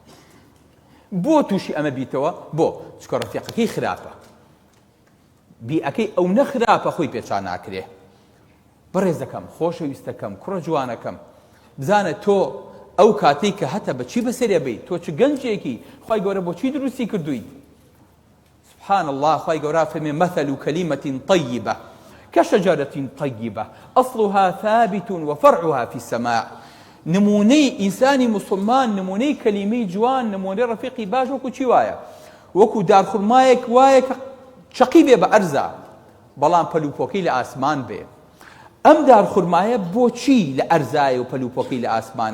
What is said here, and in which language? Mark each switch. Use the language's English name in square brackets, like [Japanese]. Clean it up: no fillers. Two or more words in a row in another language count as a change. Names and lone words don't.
[Central Kurdish] بۆ تووشی ئەمە بیتەوە بۆ چکە ڕەفیقەکەی خراپە بیئەکەی ئەو نەخراپە خۆی پێچان ناکرێ بەڕێزەکەم خۆشەویستەکەم کوڕە جوانەکەم بزانە تۆ ئەو کاتەی کە هەتە بەچی بەسەرێ بێت تۆ چ گەنجێکی خوای گەورە بۆچی دروستی کردووی [Arabic] سبحان الله [Central Kurdish] خوای گەورە فەرمێ [Arabic] مثل كلمة طيبة كشجرة طيبة أصلها ثابت وفرعها في السماء [Central Kurdish] نمونەی ئینسانی موسڵمان نمونەی کەلیمەی جوان نمونەی ڕەفیقی باش وەکو چی وایە وەکو دارخورمایەک وایە کە چەقی بێ بە ئەرزە بەڵام پەلوپۆکەی لە ئاسمان بێ. ئەم دارخورمایە بۆچی لە ئەرزایە و پەلوپۆکەی لە ئاسمانە؟